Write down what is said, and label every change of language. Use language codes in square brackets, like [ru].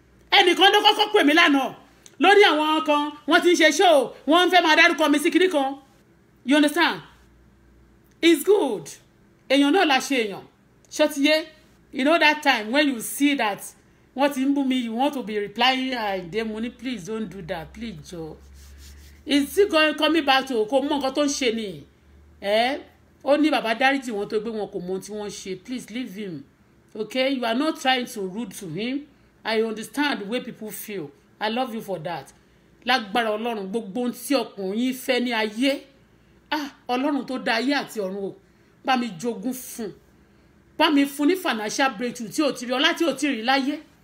[yo] Ẹnìkan ló kọ́kọ́ pè mí lánàá lórí àwọn kan wọ́n ti ń ṣe show wọ́n fẹ́ máa dárúkọ mi sí kiri kan. [en] You understand? It's good. [yo] Èèyàn náà la ṣe èèyàn. [en] Ṣọtiyé, you know that time when you see that [yo] wọ́n ti ń bú mi, [en] you want to be replying dem money, please don't do that, please Joe. It's still coming back to [yo] kò mọ nǹkan tó ń ṣe ni. Ó ní bàbá dáríjì wọn tó gbé wọn kò mọ tí wọ́n ṣe. [en] Please leave him. Okay? You are not trying to rude to him. I understand the way people feel. I love you for that. [yo] Lágbára Ọlọ́run gbogbo tí ọkùnrin fẹ́ ní ayé. Ọlọ́run tó dá ayé àti ọ̀run o. Bá mi jogún fún. Bá mi fún ní financial breakthrough tí ò ti rí ọlá tí ò ti rí láyé.